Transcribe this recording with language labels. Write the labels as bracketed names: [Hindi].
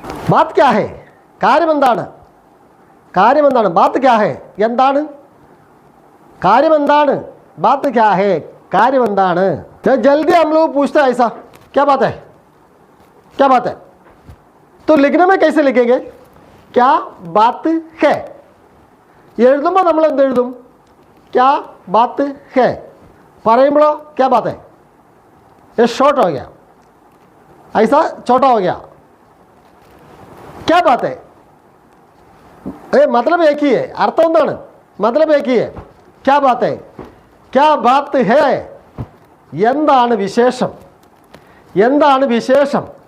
[Hindi] बात क्या है? [Malayalam] കാര്യമെന്താണ്? കാര്യമെന്താണ്? [Hindi] बात क्या है? [Malayalam] എന്താണ്? കാര്യമെന്താണ്? [Hindi] बात क्या है? [Malayalam] കാര്യമെന്താണ്? [Hindi] जल्दी हम लोग पूछते हैं ऐसा, क्या बात है, क्या बात है? तो लिखने में कैसे लिखेंगे? क्या बात है [Malayalam] എഴുതുമ്പോൾ നമ്മൾ എന്ത് എഴുതും? [Hindi] क्या बात है [Malayalam] പറയുമ്പോഴോ [Hindi] क्या बात है? ये शॉर्ट हो गया, ऐसा छोटा हो गया। क्या बात है? मतलब एक ही है, अर्थ [Malayalam] എന്താണ്? [Hindi] मतलब एक ही है। क्या बात है? क्या बात है? [Malayalam] എന്താണ് വിശേഷം? എന്താണ് വിശേഷം?